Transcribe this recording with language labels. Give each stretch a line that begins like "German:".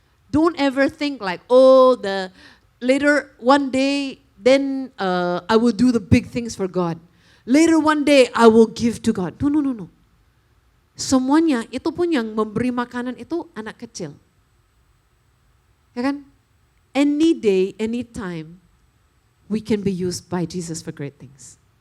English: Don't ever think like, oh later one day, then I will do the big things for God. Later one day I will give to God. No.
Indonesian: Semuanya itu pun yang memberi makanan itu anak kecil. Ya kan?
English: Any day, any time, we can be used by Jesus for great things.